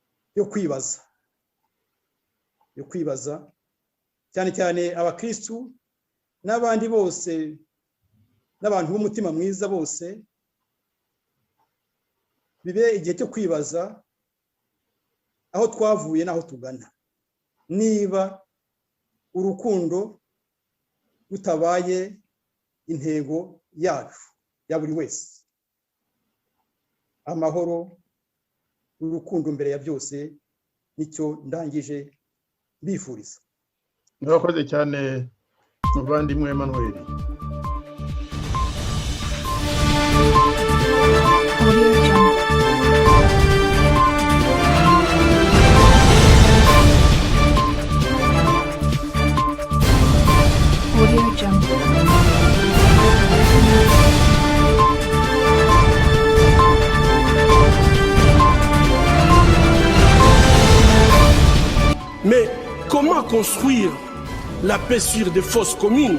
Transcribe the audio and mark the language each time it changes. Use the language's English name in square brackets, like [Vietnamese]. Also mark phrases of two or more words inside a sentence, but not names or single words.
[Kinyarwanda] yo kwibaza cyane cyane abakristu n'abandi bose n'abantu b'umutima mwiza bose, bibe igihe cyo kwibaza aho twavuye n'aho tugana, niba urukundo rutabaye intego yacu ya buri wese. Amahoro n'urukundo mbere ya byose nicyo ndangije bifuriza. Murakoze cyane muvandimwe Emmanuel. Audio Jungle. [French] Mais comment construire la paix sur des fausses communes?